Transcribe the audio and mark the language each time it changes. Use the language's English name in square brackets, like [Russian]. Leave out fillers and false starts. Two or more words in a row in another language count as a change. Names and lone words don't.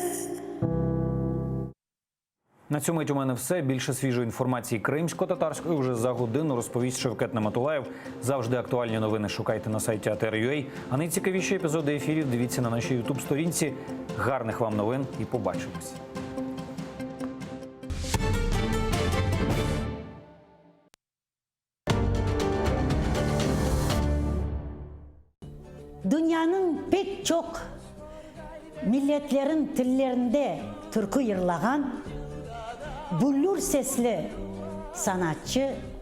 [Ukrainian] На цю мить у мене все. Більше свіжої інформації кримсько-татарської вже за годину розповість Шевкет Нематулаєв. Завжди актуальні новини шукайте на сайті ATR.ua. А найцікавіші епізоди ефірів дивіться на нашій ютуб-сторінці. Гарних вам новин і побачимось. [Crimean Tatar] Dünyanın pek çok milletlerin tillerinde türkü yırlagan bullur sesli sanatçı